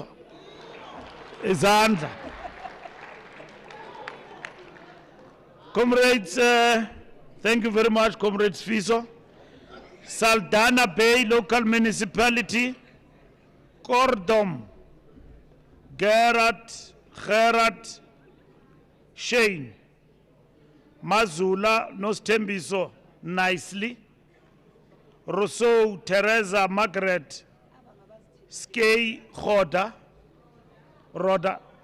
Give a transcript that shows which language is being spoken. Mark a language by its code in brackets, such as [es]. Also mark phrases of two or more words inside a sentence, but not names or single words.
[zu] Izandla. Comrades, [en] thank you very much, Comrades Sfiso. Saldanha Bay Local Municipality, Kordom, Gerard, Shane, Mazula, Nostembiso, Nicely, Rousseau, Teresa, Margaret, Skay, Roda.